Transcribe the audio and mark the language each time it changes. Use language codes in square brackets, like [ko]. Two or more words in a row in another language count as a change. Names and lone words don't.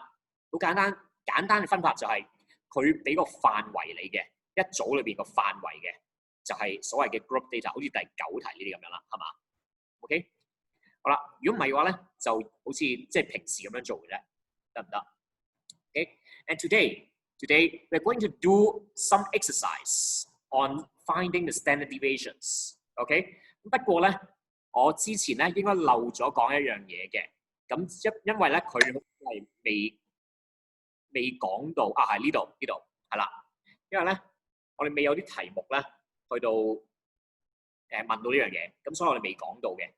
[yue] 好簡單嘅分法就係佢俾個範圍你嘅一組裏邊個範圍嘅，就係所謂嘅 [en] group data， [yue] 好似第9題呢啲咁樣啦，係嘛 ？OK？好啦，如果唔係嘅話咧，就好似即係平時咁樣做嘅啫，得唔得 ？OK？ [en] And today we're going to do some exercise on finding the standard deviations。 [yue] OK？不過咧，我之前咧應該漏咗講一樣嘢嘅，咁因為咧佢係未講到啊，係呢度係啦，因為咧我哋未有啲題目咧去到問到呢樣嘢，咁所以我哋未講到嘅。